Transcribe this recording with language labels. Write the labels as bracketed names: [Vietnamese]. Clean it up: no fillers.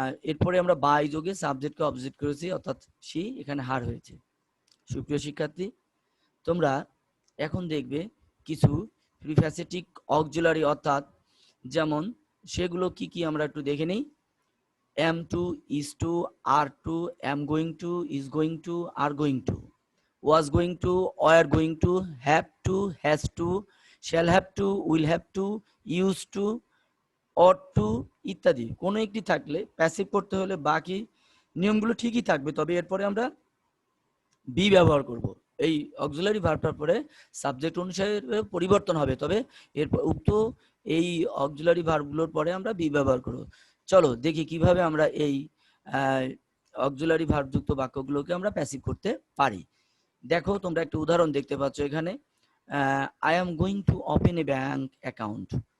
[Bangla] এরপরে আমরা বাই যোগে সাবজেক্টকে অবজেক্ট করেছি, অর্থাৎ সি, এখানে হার হয়েছে। সুপ্রিয় শিক্ষার্থী, তোমরা এখন দেখবে কিছু প্রিফ্যাসেটিক অক্সিলারি, অর্থাৎ যেমন সেগুলো কি কি আমরা একটু দেখে নিই। [English] am to, is to, are to, am going to, is going to, are going to, was going to, were going to, have to, has to, shall have to, will have to, used to, ought to [Bangla] ইত্যাদি কোনো একটি থাকলে passive করতে হলে বাকি নিয়মগুলো ঠিকই থাকবে, তবে এরপরে আমরা বি ব্যবহার করব। এই অক্সিলারি ভার্বটার পরে সাবজেক্ট অনুসারে পরিবর্তন হবে, তবে এরপর উক্ত এই অক্সিলারি ভার্বগুলোর পরে আমরা বি ব্যবহার করব। চলো দেখি কিভাবে আমরা এই অক্সিলারি ভার্বযুক্ত বাক্যগুলোকে আমরা প্যাসিভ করতে পারি। দেখো তোমরা একটা উদাহরণ দেখতে পাচ্ছ এখানে, [English] I am going to open a bank account.